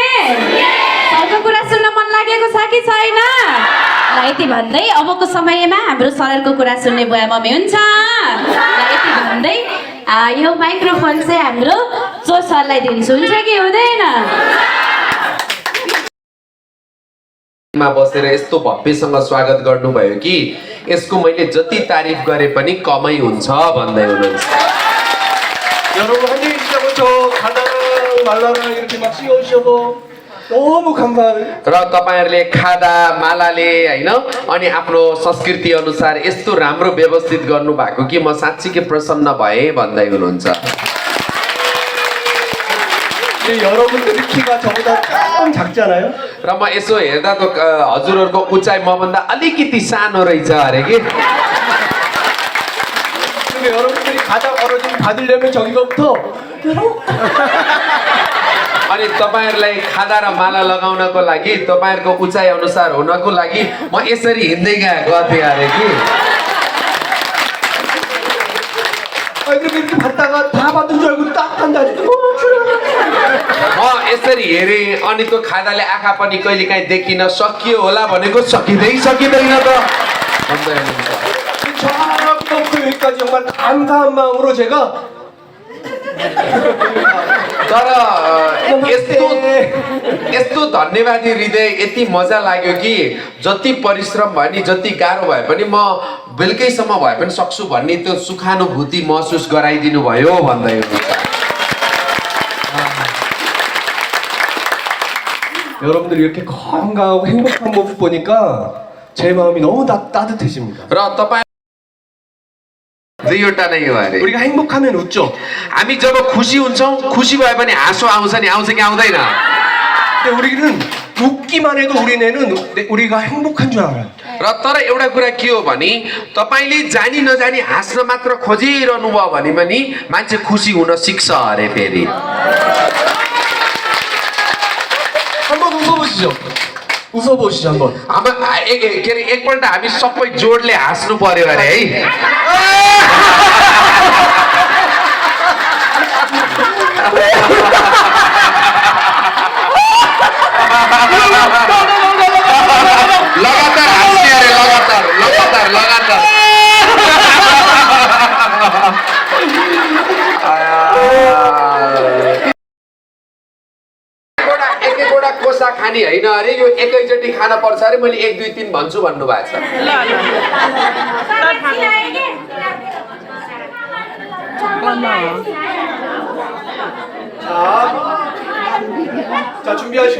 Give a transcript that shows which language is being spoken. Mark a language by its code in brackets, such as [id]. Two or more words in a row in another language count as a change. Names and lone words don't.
[ne] सरको कुरा सुन्न मन लागेको छ कि छैन ल यति भन्दै अबको समयमा हाम्रो सरको कुरा सुन्ने बुवा मम्मी हुन्छ ल यति भन्दै यो माइक्रोफोन चाहिँ हाम्रो चो सरलाई दिन्छु हुन्छ कि हुँदैन मा बसेर यस्तो भव्यसँग स्वागत गर्नुभयो कि यसको मैले जति तारिफ गरे पनि कमै हुन्छ भन्दै हुनुहुन्छ [ko] 여러분 환영해주셔서 가다랑 말라랑 이렇게 막 씌워주셔서 너무 감사해요. [ne] र तपाईहरुले खादा मालाले हैन अनि आफ्नो संस्कृति अनुसार यस्तो राम्रो व्यवस्थित गर्नु भएको कि म साच्चै प्रसन्न भए भन्दै हुनुहुन्छ [ko] 여러분들의 키가 저보다 조금 작잖아요. [ne] र म यसो हेर्दा त हजुरहरुको उचाइ मभन्दा अलिकति सानो रहेछ अरे के [ko] 근데 여러분들이 가다 걸어주면 받으려면 저기서부터 [ne] अनि तपाईहरुलाई खादा र माला लगाउनको लागि तपाईहरुको उचाइ अनुसार हुनको लागि म यसरी हिँड्दै गथे अरे कि [ko] 이렇게 받다가 다 받은 줄 알고 딱 한다. [ne] म यसरी हेरे अनि त्यो खादाले आँखा पनि कहिलेकाहीँ देखिन सकियो होला भनेको सकिँदैन त भन्दै हुनुहुन्छ [ko] 처음부터 여기까지 정말 감사한 마음으로 제가 [ne] तर यस्तो धन्यवादी हृदय यति मजा लाग्यो कि जति परिश्रम भयो नि जति गाह्रो भए पनि म बेलुकैसम्म भए पनि सक्छु भन्ने त्यो सुखानुभूति महसुस गराइदिनु भयो भन्दै हुनुहुन्छ। [ko] 여러분들이 이렇게 건강하고 행복한 모습 보니까 제 마음이 너무 따뜻해집니다. [ne] र तपाईँ दुईवटा नै हो अरे। [ko] 우리가 행복하면 웃죠. [ne] हामी जब खुसी हुन्छौँ खुसी भए पनि हाँसो आउँछ नि, आउँछ कि आउँदैन? [ko] 근데 우리는 웃기만 해도 우리가 행복한 줄 알아요. [ne] र तर एउटा कुरा के हो भने तपाईँले जानी नजानी हाँस्न मात्र खोजिरहनु भयो भने पनि मान्छे खुसी हुन सिक्छ अरे फेरि। [ko] 한번 웃어보시죠. 웃어보시죠 한번. [ne] के अरे एकपल्ट हामी सबै जोडले हाँस्नु पर्यो अरे है। लगातार हाँस्ने अरे, लगातार लगातार लगातार। एकैवटा कोसा खाने होइन अरे, यो एकैचोटि खान पर्छ अरे, मैले 1 2 3 भन्छु भन्नु भएको छ। [ko] 자 준비하시고